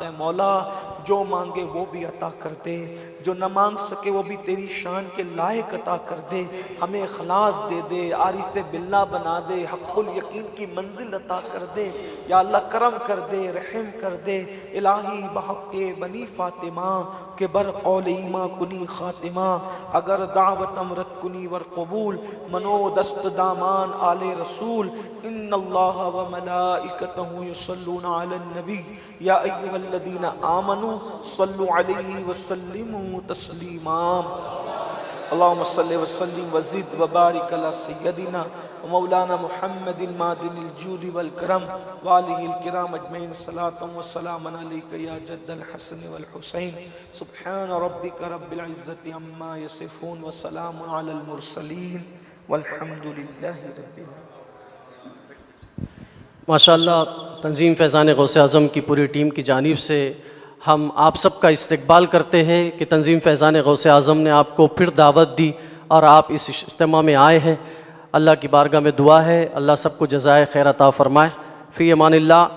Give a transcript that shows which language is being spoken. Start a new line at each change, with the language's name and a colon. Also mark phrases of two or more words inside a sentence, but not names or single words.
Urdu: ہے مولا، جو مانگے وہ بھی عطا کر دے، جو نہ مانگ سکے وہ بھی تیری شان کے لائق عطا کر دے، ہمیں اخلاص دے دے، عارف باللہ بنا دے، حق الیقین کی منزل عطا کر دے یا اللہ، کرم کر دے، رحم کر دے الہی،
Persian: بحق بنی فاطمہ کے بر قول ایماں کنی خاتمہ، اگر دعوت امرت کنی ور قبول، منو دست دامان آل رسول،
Arabic: ان اللہ و ملائکتہ یصلون علی النبی یا ایہا الذین آمنوا صلوا علیہ وسلموا تسلیما، اللہم صلی وسلم وزد وبارک علی سیدنا ومولانا محمد معدن الجود والکرم وآلہ الکرام اجمعین، صلاة و سلام علیک یا جد الحسن والحسین، سبحان ربک رب العزت عما یصفون وسلام علی المرسلین والحمد للہ رب العالمین۔
Urdu: ماشاءاللہ تنظیم فیضان غوث اعظم کی پوری ٹیم کی جانب سے ہم آپ سب کا استقبال کرتے ہیں کہ تنظیم فیضان غوث اعظم نے آپ کو پھر دعوت دی اور آپ اس اجتماع میں آئے ہیں، اللہ کی بارگاہ میں دعا ہے اللہ سب کو جزائے خیر عطا فرمائے،
Arabic: فی امان اللہ۔